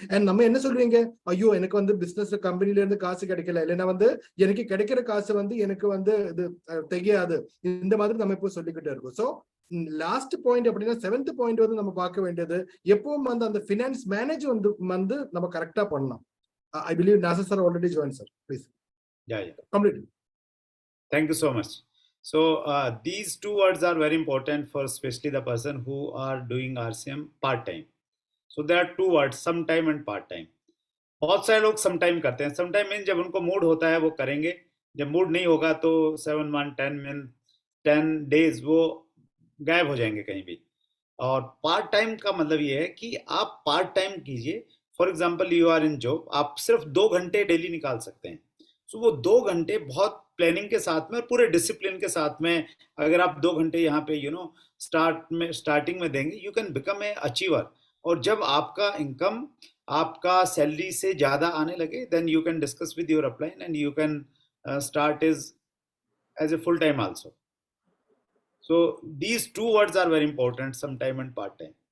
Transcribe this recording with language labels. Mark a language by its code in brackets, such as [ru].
[ta] And நம்ம என்ன சொல்றீங்க, ஐயோ எனக்கு வந்து பிசினஸ் கம்பெனில இருந்து காசு கிடைக்கல, இல்லைன்னா வந்து எனக்கு கிடைக்கிற காசு வந்து எனக்கு வந்து இது தெரியாது, இந்த மாதிரி நம்ம இப்போ சொல்லிக்கிட்டே இருக்கோம். ஸோ லாஸ்ட் பாயிண்ட் அப்படின்னா 7th பாயிண்ட் வந்து நம்ம பார்க்க வேண்டியது, எப்பவும் வந்து அந்த ஃபினான்ஸ் மேனேஜ் வந்து நம்ம கரெக்டா பண்ணலாம். [en] I believe Nasar sir already join sir, please complete. Thank you so much. So these two words are very important for especially the person who are doing RCM part time. So there are two words, sometime and part time. [hi] बहुत सारे लोग sometime करते हैं. sometime mean जब उनको mood होता है वो करेंगे, जब मूड नहीं होगा तो 7 month 10 days वो गायब हो जाएंगे कहीं भी. और पार्ट टाइम का मतलब ये है कि आप पार्ट टाइम कीजिए. [en] for example you are in job, [hi] आप सिर्फ 2 घंटे डेली निकाल सकते हैं. सो वो 2 घंटे बहुत प्लानिंग के साथ में, पूरे डिसिप्लिन के साथ में अगर आप 2 घंटे यहाँ पे स्टार्टिंग में देंगे, [en] You can become a achiever. [hi] और जब आपका इनकम आपका सैलरी से ज्यादा आने लगे, [en] Then you can discuss with your upline and you can start as a full time also. So these two words are very important, sometime and part time.